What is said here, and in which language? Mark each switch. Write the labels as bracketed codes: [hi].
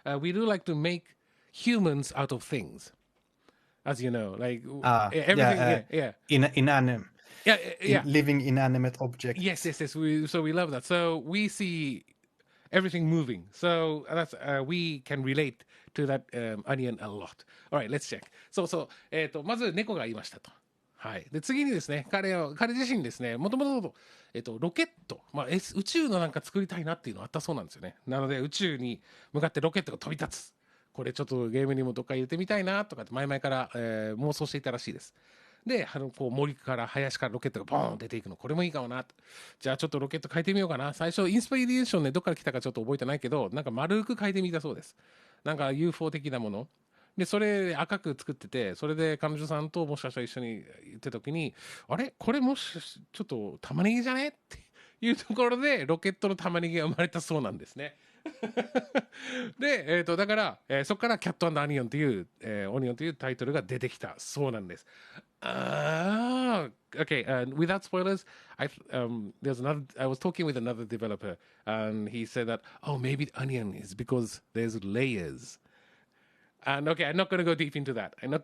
[en] We do like to make humans out of things, as you know, like everything. Inanimate. Living inanimate objects. Yes. We love that. So we see everything moving. So that's we can relate to that onion a lot. All right, let's check. [ja] まず猫が言いましたと。はい。で次にですね、彼自身ですね、もともとロケット、宇宙のなんか作りたいなっていうのあったそうなんですよね。なので宇宙に向かってロケットが飛び立つ。これちょっとゲームにもどっか入れてみたいなとかって前々から、妄想していたらしいです。で、こう森から林からロケットがボーン出ていくの、これもいいかもな。じゃあちょっとロケット変えてみようかな。最初インスピレーションね、どっから来たかちょっと覚えてないけど、なんか丸く変えてみたそうです。なんか UFO 的なもの。で、それ赤く作ってて、それで彼女さんともしかしたら一緒に行ってた時に、あれこれもしちょっと玉ねぎじゃねっていうところでロケットの玉ねぎが生まれたそうなんですね。で、だから、そこからキャット&アニオンという、オニオンというタイトルが出てきたそうなんです。 [en] Okay, without spoilers, I was talking with another developer, and he said that, maybe the onion is because there's layers. And okay, I'm not going to go deep into that.